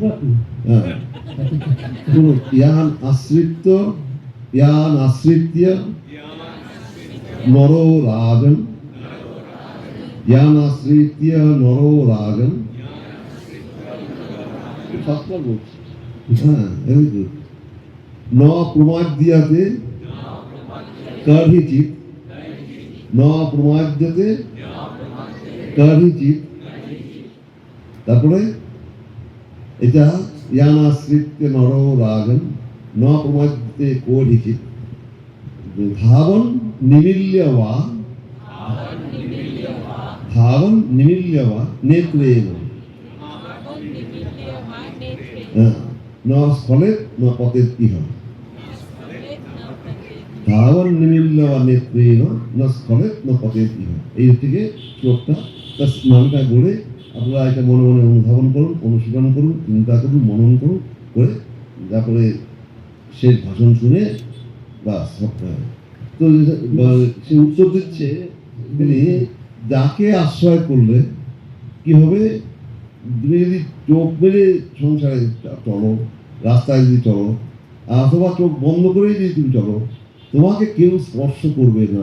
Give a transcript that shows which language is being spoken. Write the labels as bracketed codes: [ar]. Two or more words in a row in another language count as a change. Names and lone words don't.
[bn] হ্যাঁ, শুনুন, [sa] ইয়ান আশ্রিত্য নরো রাজন, ইয়ান আশ্রিত্য নরো রাজন, [bn] সাতবার বলছি। হ্যাঁ, [en] very good. [sa] ন প্রমাদ্যাতে কার্হিচিৎ, ন প্রমাদ্যাতে কার্হিচিৎ। [bn] তারপরে এটা [sa] ইয়ান আশ্রিত্য নরো রাজন, ন প্রমাদ্যতে কোঢ়িচিৎ, ধাবন নিমিল্যবা, ধাবন নিমিল্যবা নেত্রেণ, ন স্খলেত ন পতেত ইহ, ধাবন নিমিল্যবা নেত্রেণ ন স্খলেত ন পতেত ইহ। [bn] এই থেকে শ্লোকটা, তার নামটা বলে আপনারা এটা মনে মনে অনুধাবন করুন, অনুশীলন করুন, চিন্তা করুন, মনন করুন, করে তারপরে শেষ ভাষণ শুনে বাস সবটাই। তো সে উত্তর দিচ্ছে, তিনি যাকে আশ্রয় করলে কি হবে, তুমি যদি চোখ মেলে সংসারে চলো, রাস্তায় যদি চলো, অথবা চোখ বন্ধ করেই যদি তুমি চলো, তোমাকে কেউ স্পর্শ করবে না।